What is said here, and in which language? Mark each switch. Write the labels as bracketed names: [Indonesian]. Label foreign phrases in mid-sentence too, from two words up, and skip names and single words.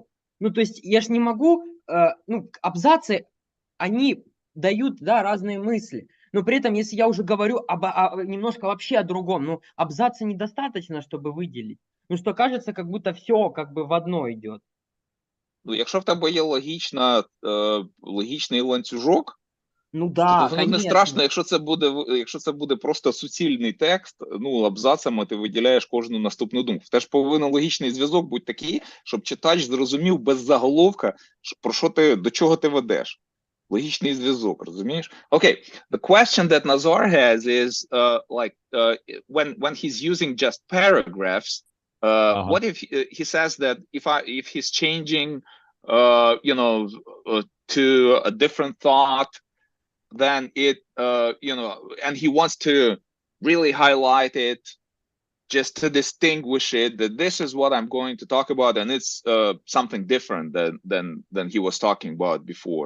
[Russian] Ну, то есть я ж не могу, ну, абзацы, они дают, да, разные мысли. Но при этом, если я уже говорю немножко вообще о другом, ну, абзаца недостаточно, чтобы выделить. Ну, что кажется, как будто все как бы в одно идет. [Ukrainian] Ну, якщо в тебе є логічний ланцюжок, Ну то [Russian] да, [Ukrainian] воно не [Russian] конечно. [Ukrainian] страшно, якщо це буде просто суцільний текст, ну, абзацами ти виділяєш кожну наступну думку. Теж повинен логічний зв'язок бути такий, щоб читач зрозумів без заголовка, про що ти, до чого ти ведеш. Логічний зв'язок, розумієш? [English] Okay, the question that Nazar has is when he's using just paragraphs, what if he says that if he's changing to a different thought, then it and he wants to really highlight it just to distinguish it, that this is what I'm going to talk about, and it's something different than he was talking about before.